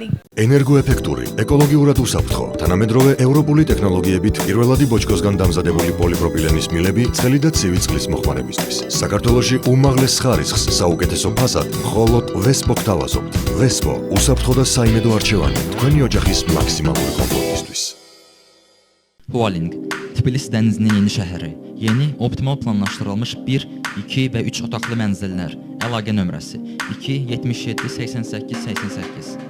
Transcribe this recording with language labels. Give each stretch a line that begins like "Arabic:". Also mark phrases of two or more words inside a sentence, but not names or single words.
Georgian: ენერგოეფექტური, ეკოლოგიურად უსაფრთხო, თანამედროვე ევროპული ტექნოლოგიებით პირველადი ბოჭკოსგან დამზადებული პოლიპროპილენის მილები ცხელი და ცივი წყლის მოხმარებისთვის. საქართველოში უმაღლეს ხარისხს საუკეთესო ფასად მხოლოდ Vespo გთავაზობთ. Vespo უსაფრთხო და საიმედო არჩევანი თქვენი ოჯახის მაქსიმალური komfortისთვის.
Azerbaijani: Hualing, Tbilisi dənizinin yeni şəhəri. Yeni, optimal planlaşdırılmış 1, 2 və 3 otaqlı mənzillər. Əlaqə nömrəsi 2 77 88 88.